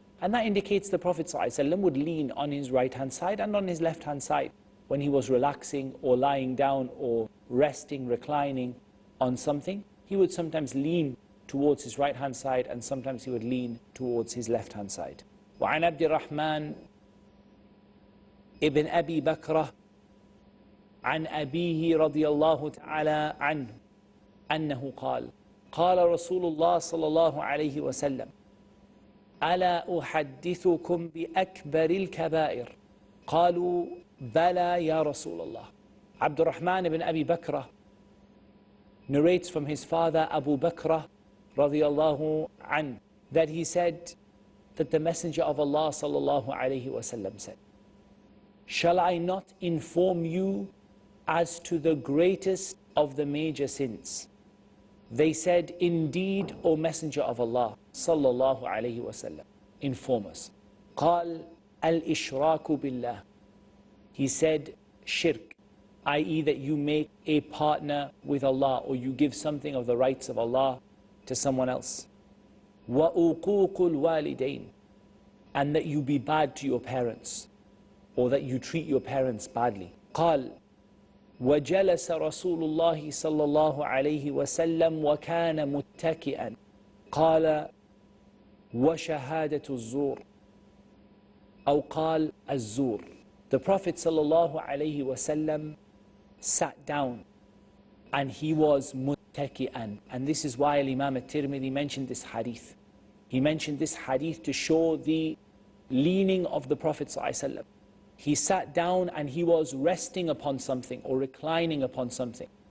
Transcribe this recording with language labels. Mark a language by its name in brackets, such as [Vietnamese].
[English] And that indicates the Prophet ﷺ would lean on his right hand side and on his left hand side when he was relaxing or lying down or resting, reclining on something. He would sometimes lean towards his right hand side and sometimes he would lean towards his left hand side. [Arabic] وعن عبد الرحمن ابن أبي بكرة عن أبيه رضي الله تعالى عنه أنه قال قال رسول الله صلى الله عليه وسلم ألا أحدثكم بأكبر الكبائر قالوا بلى يا رسول الله. [English] Abdul Rahman ibn Abi Bakr narrates from his father Abu Bakr radiyallahu an that he said that the Messenger of Allah sallallahu alayhi wasallam said, shall I not inform you as to the greatest of the major sins? They said, indeed, O Messenger of Allah sallallahu alayhi wasallam, inform us. [Arabic] قال الإشراك بالله. [English] He said, shirk, i.e. that you make a partner with Allah, or you give something of the rights of Allah to someone else. [Arabic] وَأُقُوقُ الْوَالِدَيْنِ. [English] And that you be bad to your parents, or that you treat your parents badly. [Arabic] قال وجلس رسول الله صلى الله عليه وسلم وكان متكئا قال وشهادة الزور أو قال الزور. [English] The Prophet صلى الله عليه وسلم sat down and he was muttaki'an. And this is why Imam al-Tirmidhi mentioned this hadith. He mentioned this hadith to show the leaning of the Prophet ﷺ. He sat down and he was resting upon something or reclining upon something.